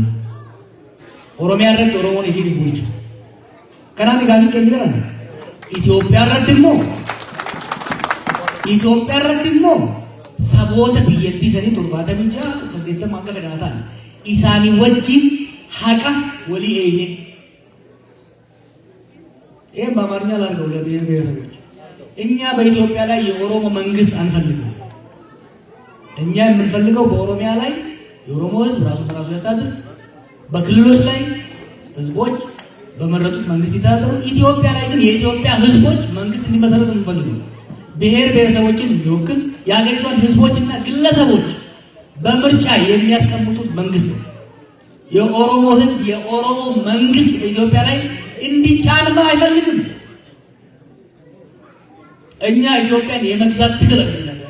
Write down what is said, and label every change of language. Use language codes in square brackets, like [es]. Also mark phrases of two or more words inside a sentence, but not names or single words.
[om] Oromiyaa irratti Oromoon itti hin bulchu. Kanaaf egaa ni kenni jiran. Itoophiyaa irratti immoo saboota biyyattii sanii 76 akka gadaa ta'an isaanii wajjin haqa walii eeyne. [am] በአማርኛ ላድርገው ለብሔር ብሔረሰቦች እኛ በኢትዮጵያ ላይ የኦሮሞ መንግስት አንፈልግም። እኛ የምንፈልገው በኦሮሚያ ላይ የኦሮሞ ህዝብ ራሱን ራሱ ያስተዳድር፣ በክልሎች ላይ ህዝቦች በመረጡት መንግስት ይተዳደሩ። ኢትዮጵያ ላይ ግን የኢትዮጵያ ህዝቦች መንግስት እንዲመሰረት እንፈልጋለን። ብሔር ብሔረሰቦችን የሚወክል የሀገሪቷን ህዝቦችና ግለሰቦች በምርጫ የሚያስቀምጡት መንግስት ነው። የኦሮሞ ህዝብ የኦሮሞ መንግስት በኢትዮጵያ ላይ እንዲጫንማ አይፈልግም። እኛ ኢትዮጵያን የመግዛት ትግል